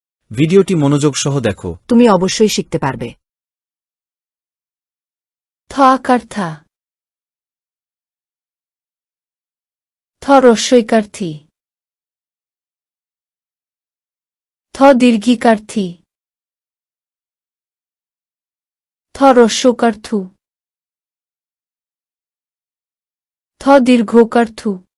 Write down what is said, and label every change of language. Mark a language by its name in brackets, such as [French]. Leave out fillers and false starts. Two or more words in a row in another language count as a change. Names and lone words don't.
[Bangla] ভিডিওটি মনোযোগ সহ দেখো। তুমি অবশ্যই শিখতে পারবে। থ আকার থা। থ রস্বইকার থি। থ দীর্ঘিকার থি। থ রস্যকার থু। থ দীর্ঘকার থু।